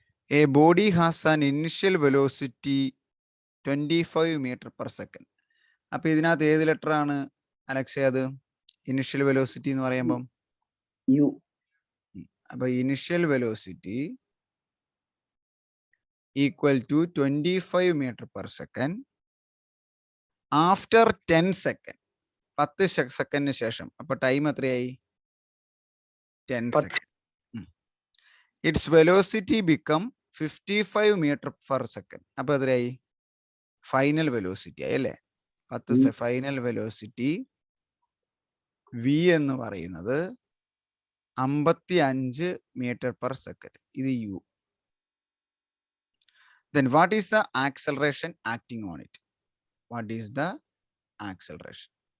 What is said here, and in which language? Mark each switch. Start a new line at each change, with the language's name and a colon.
English: A body has an initial velocity 25 meter per second.
Malayalam: അപ്പോൾ ഇതിനകത്ത് ഏത് ലെറ്റർ ആണ് അലക്സേ? അത് ഇനിഷ്യൽ വെലോസിറ്റി എന്ന് പറയുമ്പം
English: U. അപ്പോൾ initial velocity equal to 25 metre per second after 10 second.
Malayalam: 10 സെക്കൻഡിന് ശേഷം. അപ്പോൾ ടൈം എത്രയായി? 10 second.
English: Its velocity become 55 metre per second.
Malayalam: അപ്പോൾ എത്രയായി? ഫൈനൽ വെലോസിറ്റി ആയി അല്ലേ? 10 ഫൈനൽ വെലോസിറ്റി വി എന്ന് പറയുന്നത് 55 മീറ്റർ പെർ സെക്കൻഡ്. ഇത് U.
English: Then what is the acceleration acting on it? What is the acceleration?